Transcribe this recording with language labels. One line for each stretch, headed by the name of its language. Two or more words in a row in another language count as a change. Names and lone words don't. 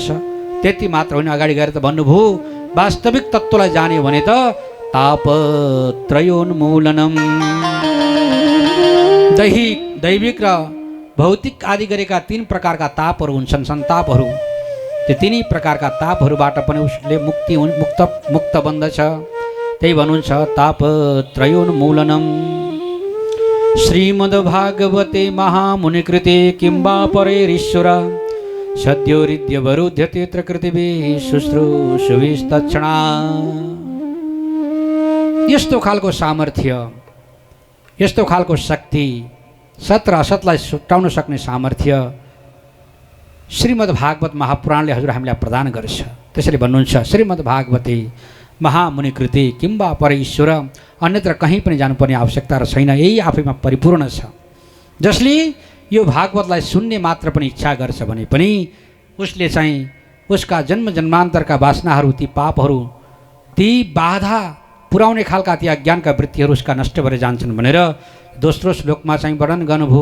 Nepali: त्यति मात्र होइन, अगाडि गएर त भन्नुभयो वास्तविक तत्त्वलाई जान्यो भने त तापत्रयोन्मूलनम, दैविक र भौतिक आदि गरेका 3 प्रकारका तापहरू हुन्छन्, सन्तापहरू। त्यो 3 प्रकारका तापहरूबाट पनि उसले मुक्त बन्दछ। त्यही भन्नुहुन्छ तापत्रयोन्मूलनम।
Sanskrit: श्रीमद्भागवते महामुनिकृते किं वा परेरीश्वर सद्योरिद्यवरुध्यते प्रकृतिभिः शुश्रूषुभिस्तत्क्षणा।
Nepali: यस्तो खालको सामर्थ्य, यस्तो खालको शक्ति, सत र असतलाई छुट्याउन सक्ने सामर्थ्य श्रीमद्भागवत महापुराणले हजुर हामीलाई प्रदान गर्छ। त्यसैले भन्नुहुन्छ
Sanskrit: श्रीमद्भागवते महामुनिकृते किं वा परईश्वर,
Nepali: अन्यत्र कहीँ पनि जानुपर्ने आवश्यकता छैन, यही आफैमा परिपूर्ण छ। जसले यो भागवतलाई सुन्ने मात्र पनि इच्छा गर्छ भने पनि उसले चाहिँ उसका जन्म जन्मान्तरका वासनाहरू, ती पापहरू, ती बाधा पुर्याउने खालका ती अज्ञानका वृत्तिहरू उसका नष्ट भएर जान्छन् भनेर दोस्रो श्लोकमा चाहिँ वर्णन गर्नुभयो।